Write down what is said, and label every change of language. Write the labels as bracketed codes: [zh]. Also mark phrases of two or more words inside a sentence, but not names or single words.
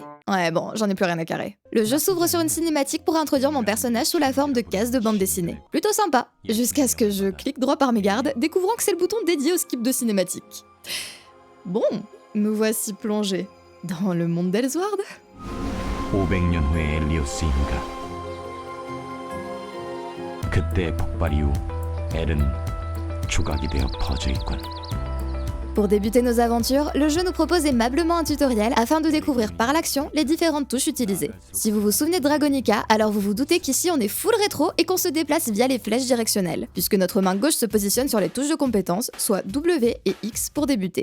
[fr] Ouais bon, j'en ai plus rien à carrer. Le jeu s'ouvre sur une cinématique pour introduire mon personnage sous la forme de cases de bande dessinée. Plutôt sympa, jusqu'à ce que je clique droit par mégarde, découvrant que c'est le bouton dédié au skip de cinématique. Bon, nous voici plongés dans le monde d'Elsword. [ko] 500년 후의 엘리오스인가. 그때의 폭발 이후 엘은 조각이 되어 퍼져 있군. [fr] Pour débuter nos aventures, le jeu nous propose aimablement un tutoriel afin de découvrir par l'action les différentes touches utilisées. Si vous vous souvenez de Dragonica, alors vous vous doutez qu'ici on est full rétro et qu'on se déplace via les flèches directionnelles, puisque notre main gauche se positionne sur les touches de compétences, soit W et X pour débuter.